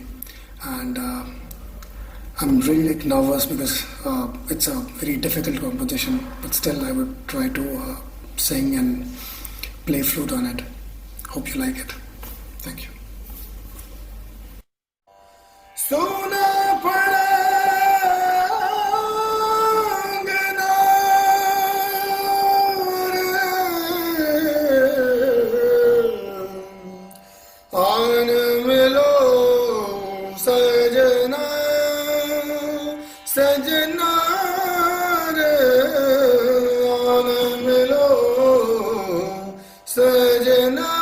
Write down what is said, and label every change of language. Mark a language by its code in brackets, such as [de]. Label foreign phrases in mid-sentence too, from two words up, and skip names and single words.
[en] And I'm really nervous because it's a very difficult composition, but still I would try to sing and play flute on it. Hope you like it. Thank you. [hi] Sona pada आन मिलो सजना सजना रे आन मिलो सजना